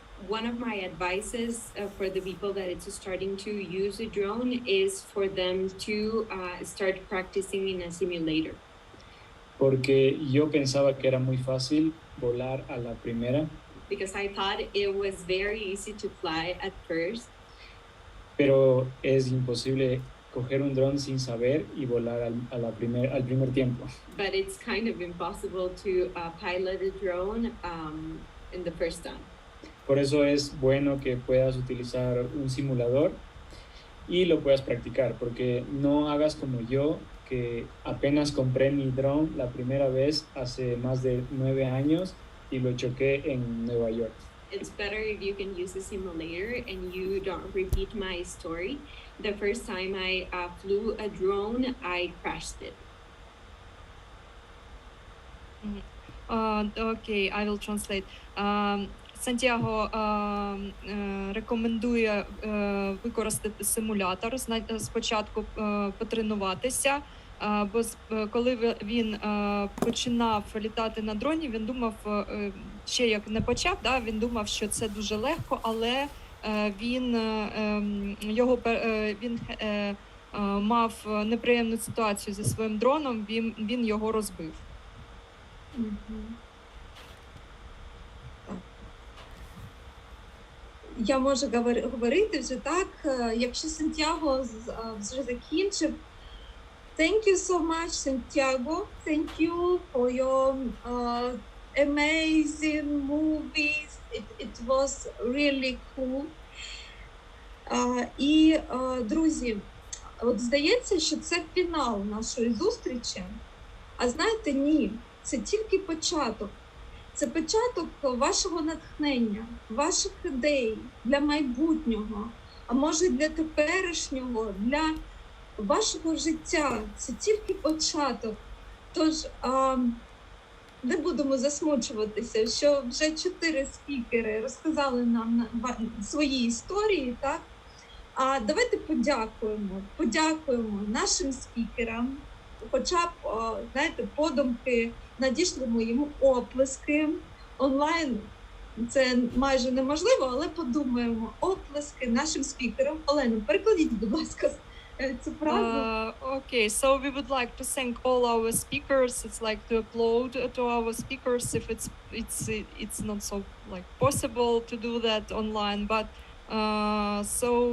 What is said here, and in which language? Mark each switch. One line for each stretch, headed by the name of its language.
English: One of my advices for the people that it's starting to use a drone is for them to start practicing in a simulator.
Spanish: Porque yo pensaba que era muy fácil volar a la primera.
English: Because I thought it was very easy to fly at first.
Spanish: Pero es imposible coger un dron sin saber y volar al primer tiempo.
English: But it's kind of impossible to pilot a drone in the first time.
Spanish: Por eso es bueno que puedas utilizar un simulador y lo puedas practicar, porque no hagas como yo, que apenas compré mi drone la primera vez hace más de 9 años y lo choqué en Nueva York.
English: It's better if you can use a simulator and you don't repeat my story. The first time I flew a drone, I crashed it. Okay, I will translate.
Ukrainian: Сантьяго рекомендує використати симулятор, спочатку потренуватися, бо коли він починав літати на дроні, він думав, ще як не почав, він думав, що це дуже легко, але він мав неприємну ситуацію зі своїм дроном, він його розбив. Я можу говорити вже так, якщо Сантьяго вже закінчив.
English: Thank you so much, Santiago. Thank you for your amazing movies. It was really cool.
Ukrainian: І, друзі, от здається, що це фінал нашої зустрічі. А знаєте, ні, це тільки початок. Це початок вашого натхнення, ваших ідей для майбутнього, а може для теперішнього, для вашого життя. Це тільки початок. Тож не будемо засмучуватися, що вже 4 спікери розказали нам свої історії, так? А давайте подякуємо нашим спікерам, хоча б, знаєте, подумки, надішлемо йому оплески онлайн. Це майже неможливо, але подумаємо. Оплески нашим спікерам. Олено, перекладіть, будь ласка, цю фразу.
English: Okay, so we would like to thank all our speakers. It's like to applaud to our speakers if it's not so like possible to do that online, but so